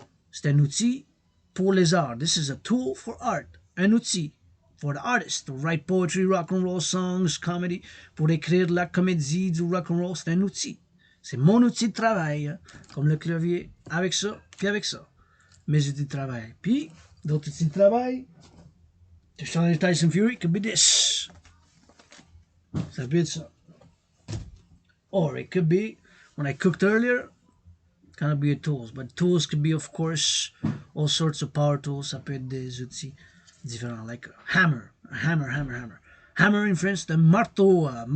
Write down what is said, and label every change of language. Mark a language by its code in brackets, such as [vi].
[fr] C'est un outil pour les arts. [en] This is a tool for art. [fr] Un outil [en] for the artist to write poetry, rock and roll songs, comedy. [fr] Pour écrire la comédie du rock and roll, c'est un outil. C'est mon outil de travail. Comme le clavier, avec ça, puis avec ça. Mes outils de travail. Puis, d'autres outils de travail. [en] To challenge Tyson Fury, could be this. [fr] Ça peut être ça. [en] Or it could be, when I cooked earlier, kind of be a tools. But tools could be, of course, all sorts of power tools. [fr] Ça peut être des outils différents, [en] like a hammer. Hammer in French, the marteau.